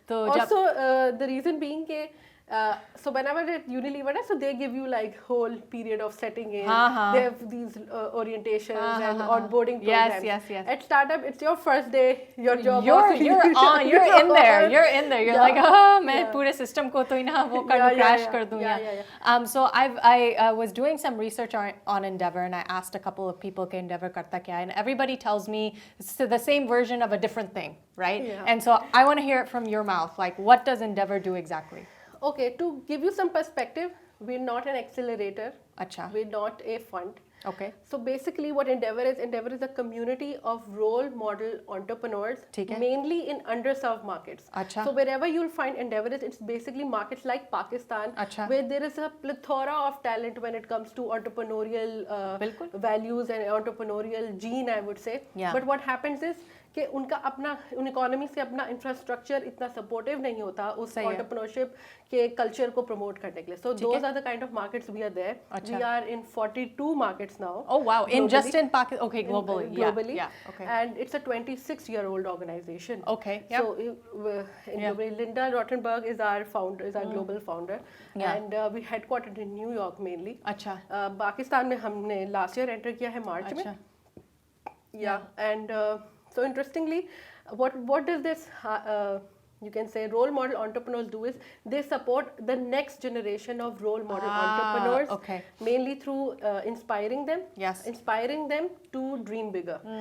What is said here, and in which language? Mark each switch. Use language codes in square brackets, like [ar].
[en] Also, the reason being that so when I was at Unilever, so they give you like whole period of setting in. They have these orientations and onboarding programs. Yes. At startup, it's your first day, your job. You're in there. You're like, [hi] मैं पूरे system को तो ही ना वो crash कर दूँ या. [en] So I was doing some research on Endeavor and I asked a couple of people [hi] कि Endeavor करता क्या है, [en] and everybody tells me it's the same version of a different thing, right? Yeah. And so I want to hear it from your mouth. Like, what does Endeavor do exactly? Okay, to give you some perspective, we're not an accelerator. Acha. We're not a fund. Okay. So basically what Endeavor is a community of role model entrepreneurs, mainly in underserved markets. Acha. So wherever you'll find Endeavor, it's basically markets like Pakistan, where there is a plethora of talent when it comes to entrepreneurial values and entrepreneurial gene, I would say. Yeah. But what happens is [hi] कि उन economy से अपना infrastructure इतना supportive नहीं होता उस entrepreneurship के culture को प्रमोट करने के लिए. [en] So those are the kind of markets we are there. We are in 42 markets now. Oh wow! In just in Pakistan? Okay, globally. Yeah. Okay. And it's a 26-year-old organization. Okay. Yep. So Linda Rottenberg is our founder, is our global founder, and we headquartered in New York mainly. अच्छा. [hi] पाकिस्तान में हमने last year enter किया है मार्च में. [en] Yeah. And so interestingly, what does this you can say role model entrepreneurs do is they support the next generation of role model entrepreneurs, mainly through inspiring them, inspiring them to dream bigger.